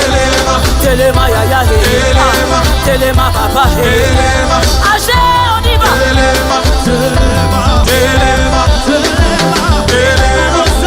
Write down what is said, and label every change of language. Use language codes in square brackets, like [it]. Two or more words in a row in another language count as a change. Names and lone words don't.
[ln] telema yaya he, telema papa he, age [fr] on y va, [ln] telema, telema, telema, telema,